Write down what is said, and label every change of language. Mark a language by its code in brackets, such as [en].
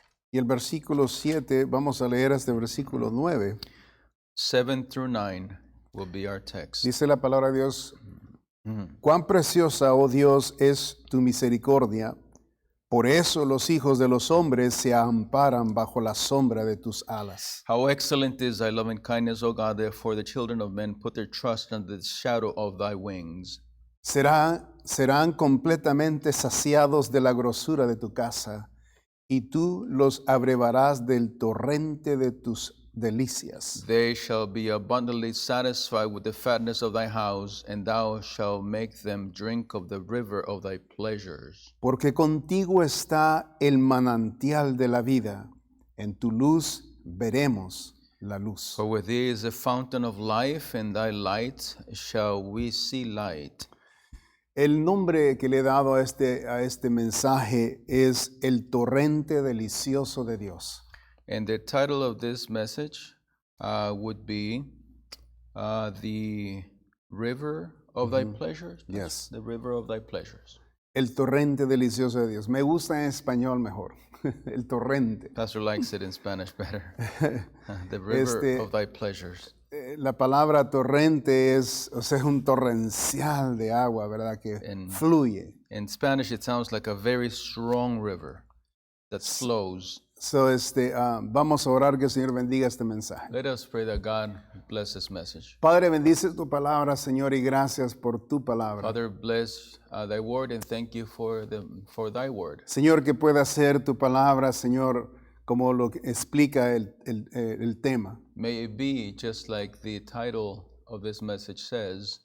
[es] Y el versículo 7, vamos a leer hasta el versículo 9. [en] 7 through 9 will be our text. [es] Dice la palabra de Dios, cuán preciosa, oh Dios, es tu misericordia. Por eso los hijos de los hombres se amparan bajo la sombra de tus alas. [en] How excellent is thy loving kindness, O God, therefore the children of men put their trust under the shadow of thy wings. [es] Serán completamente saciados de la grosura de tu casa, y tú los abrevarás del torrente de tus delicias. [en] They shall be abundantly satisfied with the fatness of thy house, and thou shalt make them drink of the river of thy pleasures. [es] Porque contigo está el manantial de la vida, en tu luz veremos la luz. [en] For with thee is the fountain of life, and thy light shall we see light. [es] El nombre que le he dado a este mensaje es el torrente delicioso de Dios. [en] And the title of this message would be The River of Thy Pleasures. Yes. The River of Thy Pleasures. [es] El torrente delicioso de Dios. Me gusta en español mejor. El torrente. [en] Pastor likes it in Spanish better. The River of Thy Pleasures. [es] La palabra torrente es un torrencial de agua, ¿verdad? Que fluye. [en] In Spanish, it sounds like a very strong river that flows. [es] So, vamos a orar que el Señor bendiga este mensaje. [en] Let us pray that God bless this message. [es] Padre, bendice tu palabra, Señor, y gracias por tu palabra. [en] Father, bless thy word and thank you for thy word. [es] Señor, que pueda ser tu palabra, Señor, como lo que explica el tema. [en] May it be just like the title of this message says.